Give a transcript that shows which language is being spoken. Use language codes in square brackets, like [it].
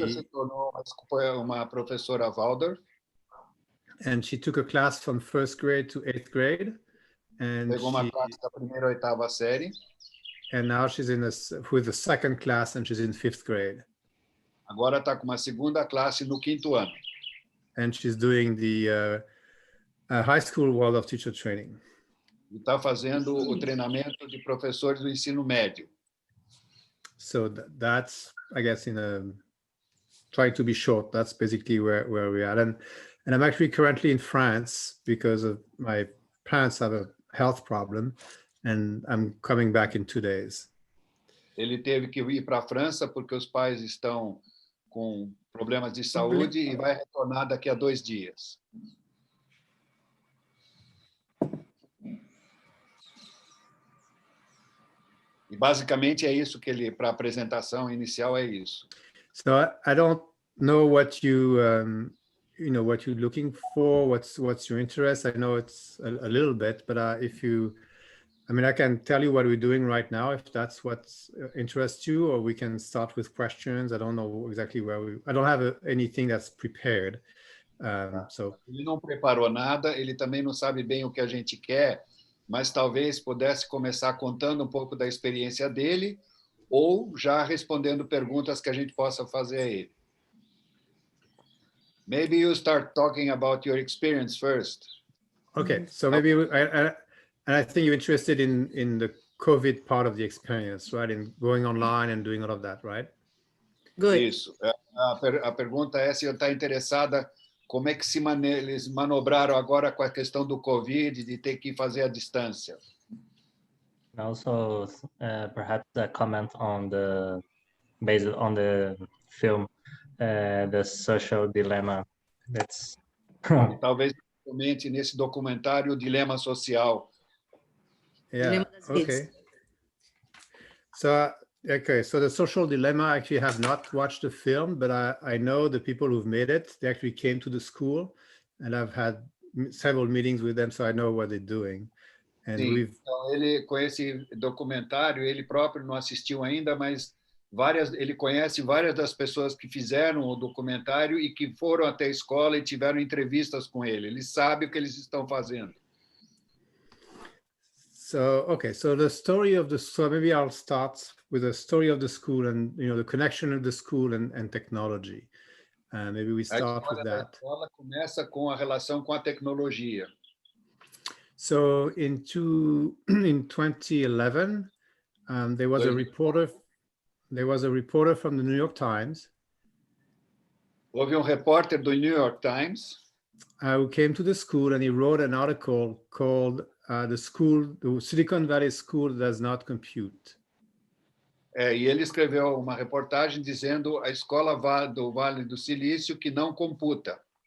[pt] se tornou uma professora Waldorf. [en] And she took a class from 1st grade to 8th grade, and [pt] pegou uma classe da primeira à 8ª série. [en] And now she's with the 2nd class, and she's in 5th grade. [pt] Agora está com uma segunda classe no 5º ano. [en] And she's doing the high school Waldorf teacher training. [pt] E está fazendo o treinamento de professores do ensino médio. [en] So that's, I guess, trying to be short, that's basically where we are. And I'm actually currently in France because of my parents have a health problem, and I'm coming back in 2 days. [pt] Ele teve que ir para a França porque os pais estão com problemas de saúde e vai retornar daqui a 2 dias. E basicamente é isso que ele, para a apresentação inicial, é isso. [en] So I don't know what what you're looking for, what's your interest. I know it's a little bit, but I can tell you what we're doing right now if that's what interests you, or we can start with questions. I don't know exactly I don't have anything that's prepared. So [pt] ele não preparou nada, ele também não sabe bem o que a gente quer, mas talvez pudesse começar contando um pouco da experiência dele ou já respondendo perguntas que a gente possa fazer a ele. [en] Maybe you start talking about your experience first. Okay, so maybe I think you're interested in the COVID part of the experience, right? In going online and doing all of that, right? Good. [pt] Isso. A pergunta é se está interessada como é que eles manobraram agora com a questão do COVID, de ter que fazer à distância. [en] Also, perhaps a comment based on the film, the social dilemma. [pt] E talvez comente nesse documentário o dilema social. [en] Yeah. Okay. So the social dilemma, I actually have not watched the film, but I know the people who've made it. They actually came to the school, and I've had several meetings with them, so I know what they're doing. And [pt] sim, então ele, com esse documentário, ele próprio não assistiu ainda, mas ele conhece várias das pessoas que fizeram o documentário e que foram até a escola e tiveram entrevistas com ele. Ele sabe o que eles estão fazendo. [en] So, okay, so maybe I'll start with the story of the school and the connection of the school and technology. Maybe we start with that. [pt] A escola começa com a relação com a tecnologia. [en] So in 2011, there was a reporter from the New York Times. [pt] Houve repórter do New York Times [en] who came to the school, and he wrote an article called the Silicon Valley School Does Not Compute. [pt] E ele escreveu uma reportagem dizendo a escola do Vale do Silício que não computa.